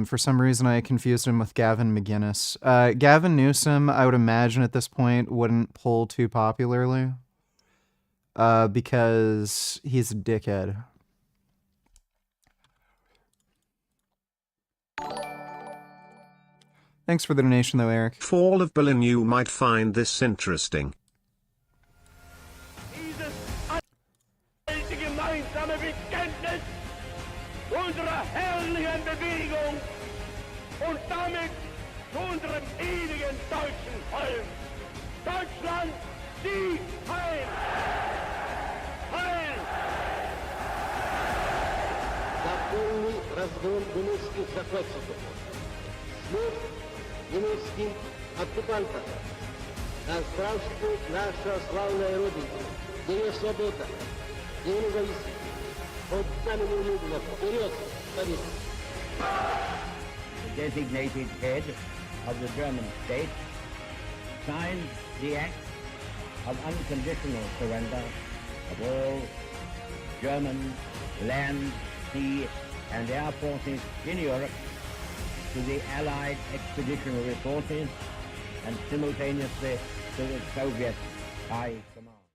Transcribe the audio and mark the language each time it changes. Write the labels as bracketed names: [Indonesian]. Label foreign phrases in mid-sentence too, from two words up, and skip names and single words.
[English] For some reason, I confused him with Gavin McGinnis. Gavin Newsom, I would imagine at this point, wouldn't poll too popularly. Because he's a dickhead. Thanks for the donation, though, Eric. Fall of Berlin, you might find this interesting. [German] Dieses einzige gemeinsame Bekenntnis unserer herrlichen Bewegung und damit zu unserem ewigen deutschen Volk. Deutschland, sieg heil! Heil! [Russian] Законный разгон немецких захватчиков. Смерть немецким оккупантам. Да здравствует наша славная Родина, где свобода, где независимость. Под знаменем Ленина вперед, победа! [English] The designated head of the German state signed the act of unconditional surrender of all German land, sea, and air forces in Europe to the Allied expeditionary forces and simultaneously to the Soviet High Command.